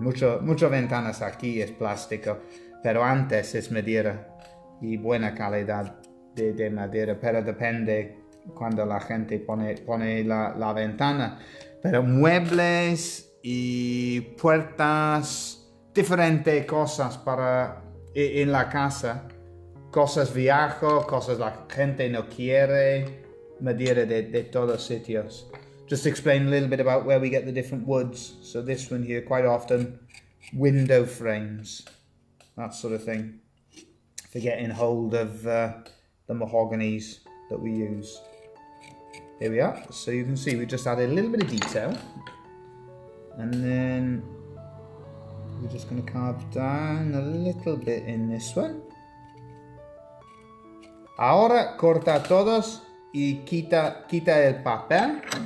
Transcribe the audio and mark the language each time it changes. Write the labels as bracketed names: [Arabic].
[Spanish] Muchas ventanas aquí es plástico, pero antes es madera y buena calidad de madera, pero depende cuando la gente pone la ventana. Pero muebles y puertas, diferentes cosas para en la casa. Cosas viajo, cosas la gente no quiere, madera de todos sitios. [English] Just to explain a little bit about where we get the different woods. So this one here, quite often, window frames, that sort of thing, for getting hold of the mahoganies that we use. Here we are. So you can see we just added a little bit of detail, and then we're just going to carve down a little bit in this one. [Spanish] Ahora corta todos y quita el papel.